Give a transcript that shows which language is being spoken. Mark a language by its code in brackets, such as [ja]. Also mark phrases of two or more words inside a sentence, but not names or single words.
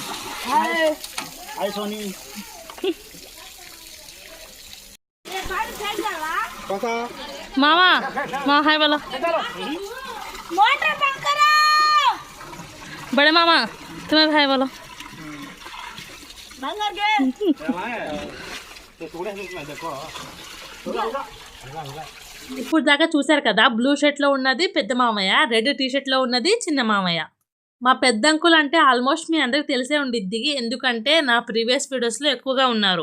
[hi] हाय हाय सोनी. काका मामा मामा हाय बोलो. मोटर बंद करो. बड़े मामा तुम्हें हाय बोलो. बंद कर [te] ఇప్పుడు దాకా చూసారు కదా, [en] blue shirt [te] లో ఉన్నది పెద్ద మామయ్య, [en] red T-shirt [te] లో ఉన్నది చిన్న మామయ్య. మా పెద్ద అంకుల్ అంటే ఆల్మోస్ట్ మీ అందరికి తెలిసే ఉండిద్ది, ఎందుకంటే నా [en] previous videos [te] లో ఎక్కువగా ఉన్నారు.